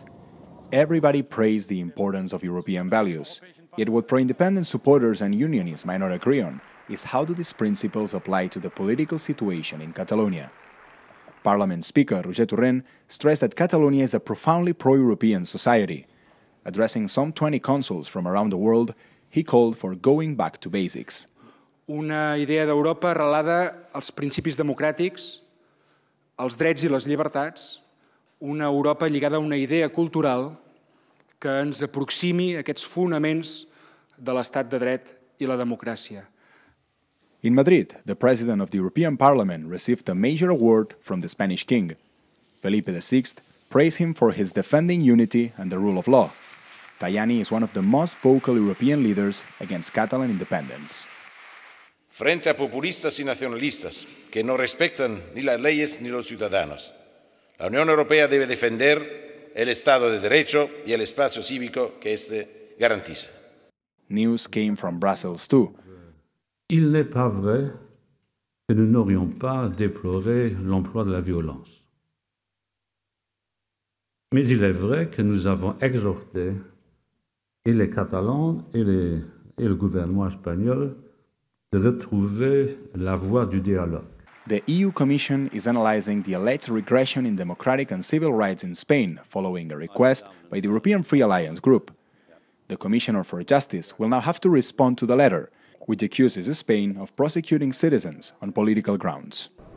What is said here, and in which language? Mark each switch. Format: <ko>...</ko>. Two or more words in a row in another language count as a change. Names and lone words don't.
<en>Everybody praised the importance of European values, yet what pro-independence supporters and unionists might not agree on is how do these principles apply to the political situation in Catalonia. Parliament Speaker Roger Torrent stressed that Catalonia is a profoundly pro-European society. Addressing some 20 consuls from around the world, he called for going back to basics.</en> <ca>Una idea d'Europa arrelada als principis democràtics, als drets i les llibertats, una Europa lligada a una idea cultural que ens aproximi a aquests fonaments de l'estat de dret i la democràcia.</ca> <en>In Madrid, the President of the European Parliament received a major award from the Spanish King. Felipe VI praised him for his defending unity and the rule of law. Tajani is one of the most vocal European leaders against Catalan independence.</en> <es>Frente a populistas y nacionalistas que no respetan ni las leyes ni los ciudadanos, la Unión Europea debe defender el Estado de Derecho y el espacio cívico que éste garantiza.</es> <en>News came from Brussels too.</en> <fr>Il n'est pas vrai que nous n'aurions pas déploré l'emploi de la violence. Mais il est vrai que nous avons exhorté et les Catalans et le gouvernement espagnol de retrouver la voie du dialogue.</fr> <en>The EU Commission is analyzing the alleged regression in democratic and civil rights in Spain following a request by the European Free Alliance group. The Commissioner for Justice will now have to respond to the letter, which accuses Spain of prosecuting citizens on political grounds.</en>